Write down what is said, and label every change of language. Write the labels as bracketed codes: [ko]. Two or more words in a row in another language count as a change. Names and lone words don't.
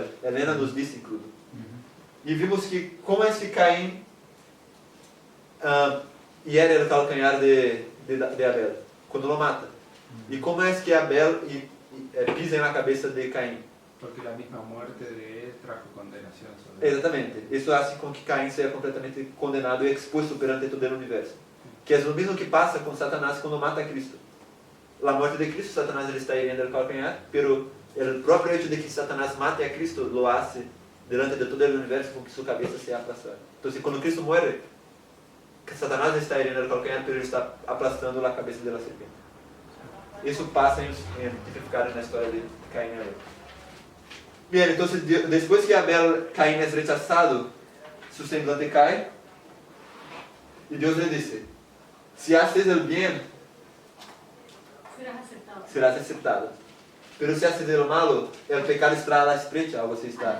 [es] Helena nos dice incluso. Y vimos que cómo es que Caín hiere el calcañar de Abel, cuando lo mata. Y cómo es que Abel pisa en la cabeza de Caín. Porque la misma muerte de él trajo condenación sobre él. [pt] Exatamente. [es] Eso hace [pt] com que Caín seja completamente condenado e exposto perante todo o universo. Que é o mesmo que passa com Satanás quando mata a Cristo. [es] La muerte de Cristo, Satanás ele está hiriendo el calcañar, pero el propio hecho de que Satanás mate a Cristo lo hace delante de todo el universo con que su cabeza sea aplastada. Entonces, cuando Cristo muere, Satanás está hiriendo el calcañar, pero ele está aplastando la cabeza de la serpiente. [pt] Isso passa tipificado na história de Caín e Abel. [es] Bien, entonces después que Caín es rechazado, su semblante cae y Dios le dice, si haces el bien, serás aceptado. Pero si haces el malo, el pecado estará a la esprecha, algo así está.